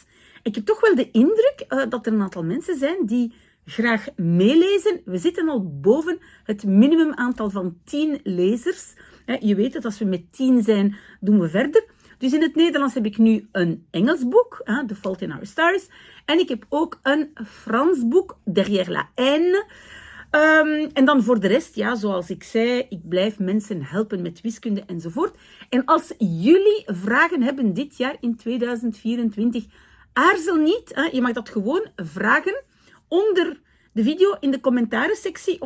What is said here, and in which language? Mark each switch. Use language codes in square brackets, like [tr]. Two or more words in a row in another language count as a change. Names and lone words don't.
[nl] Ik heb toch wel de indruk dat er een aantal mensen zijn die graag meelezen. We zitten al boven het minimumaantal van 10 lezers. Je weet het, als we met 10 zijn, doen we verder. Dus in het Nederlands heb ik nu een Engels boek, The Fault in Our Stars. En ik heb ook een Frans boek, Derrière la haine. En dan voor de rest, ja, zoals ik zei, ik blijf mensen helpen met wiskunde enzovoort. En als jullie vragen hebben dit jaar in 2024, aarzel niet. Je mag dat gewoon vragen onder de video in de commentárensectie.